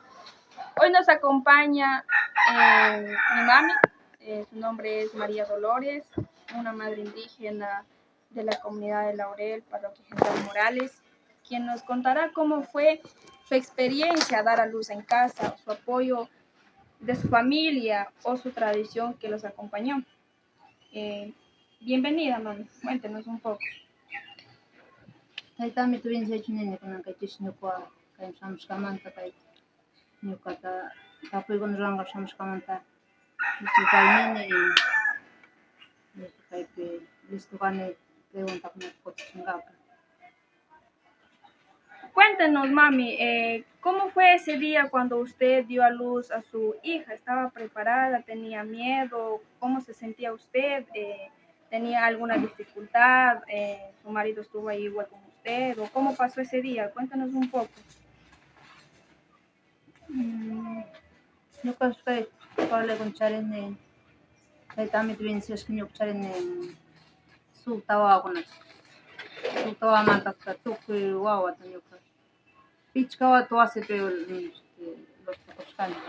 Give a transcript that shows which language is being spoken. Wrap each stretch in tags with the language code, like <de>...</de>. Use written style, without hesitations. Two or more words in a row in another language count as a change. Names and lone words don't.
<es>Hoy nos acompaña mi mami, su nombre es María Dolores, una madre indígena de la comunidad de Laurel, parroquia General Morales, quien nos contará cómo fue su experiencia dar a luz en casa, su apoyo de su familia o su tradición que los acompañó. Bienvenida, mami, cuéntenos un poco.</es> <qu>Taytami turinchaychunini kunanka chishñuqa kay shamushkamanta kay ñuqata tapuykuna ruranqa shamushkamanta kaynini y kaypi listo kani preguntakunata contestunqaqa.</qu> <es>Cuéntenos, mami, ¿cómo fue ese día cuando usted dio a luz a su hija? ¿Estaba preparada? ¿Tenía miedo? ¿Cómo se sentía usted? ¿Tenía alguna dificultad? ¿Su marido estuvo ahí igual con usted? ¿O cómo pasó ese día? Cuéntanos un poco.</es> <qu>Ñuqa kay parlaykunata charini taytami turinchashka ñuqa charini suqta wawakunata. Suqta wawamanta tukuy wawata ñuqa pichqa wawata wasipi lust'akushkani.</qu>